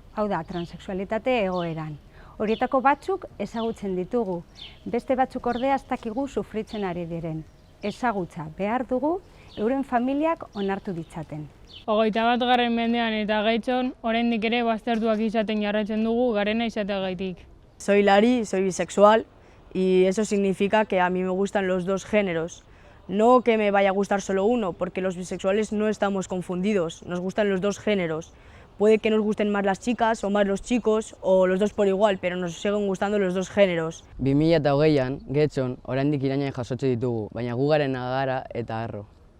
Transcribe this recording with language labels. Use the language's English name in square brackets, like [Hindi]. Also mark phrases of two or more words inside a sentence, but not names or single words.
[Basque] Hau da, transexualitate egoeran. Horietako batzuk ezagutzen ditugu, beste batzuk ordea ez dakigu sufritzen ari diren. Ezagutza behar dugu, euren familiak onartu ditzaten. 21. mendean eta Getxon, oraindik ere baztertuak izaten jarraitzen dugu garena izateagaitik. [Spanish] Soy Lari, soy bisexual y eso significa que a mí me gustan los dos géneros. No que me vaya a gustar solo uno, porque los bisexuales no estamos confundidos, nos gustan los dos géneros. Puede que nos gusten más las chicas o más los chicos o los dos por igual, pero nos siguen gustando los dos géneros. [Basque] 2020an, Getxon, oraindik irainak jasotze ditugu, baina gu garena gara eta harro.